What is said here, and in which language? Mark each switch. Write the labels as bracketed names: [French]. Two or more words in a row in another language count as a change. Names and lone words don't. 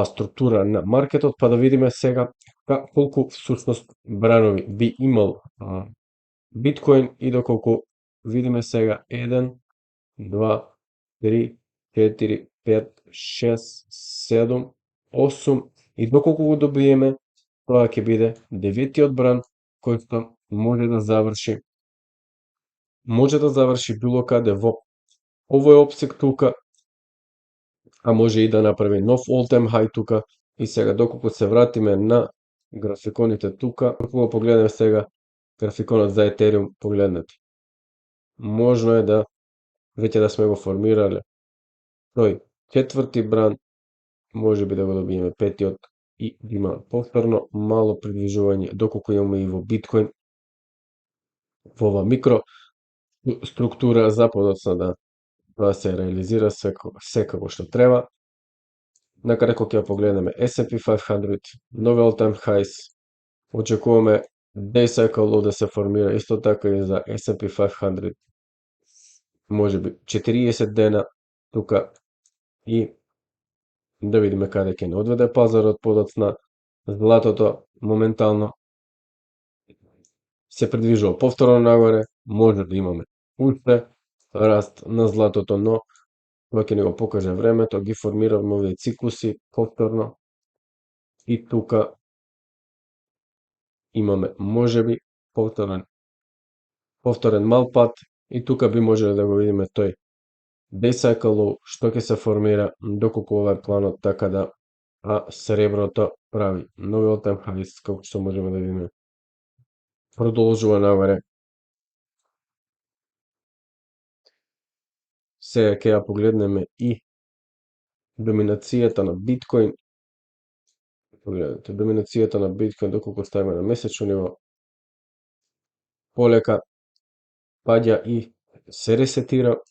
[Macedonian] структура на маркетот, па да видиме сега колку всушност бранови би имал биткоин и доколку видиме сега 1, 2, 3, 4, 5, 6, 7, 8 и доколку го добиеме, тоа ќе биде 9-тиот бран кој што може да заврши било каде во овој опсек тука, а може и да направи нов [English] all-time high [Macedonian] тука. И сега доколку се вратиме на графиконите тука, доколку го погледнеме сега графиконот за Ethereum, погледнете. Можно е да веќе да сме го формирале тој четврти бран, може би да го добиеме петиот и да има повторно мало придвижување, доколку имаме и во биткоин, во ова микро структура за подоцна да тоа се реализира секако што треба. Накратко ќе погледнеме S&P 500, нови [English] all-time highs, [Macedonian] очекуваме [English] day cycle low [Macedonian] да се формира исто така и за S&P 500, можеби 40 дена тука и да видиме каде ќе не одведе пазарот подоцна. Златото моментално се придвижува повторно нагоре, може да имаме уште раст на златото, но тоа ќе ни го покаже времето, ги формиравме овие циклуси повторно и тука имаме можеби повторен мал пат и тука би можеле да го видиме тој [English] day cycle low [Macedonian] што ќе се формира доколку ова е планот, така да среброто прави нови [English] all-time highs, [Macedonian] како што можеме да видиме продолжува нагоре. Сега ќе ја погледнеме и доминацијата на биткоин. Погледнете, доминацијата на биткоин доколку ставиме на месечно ниво, полека паѓа и се ресетира.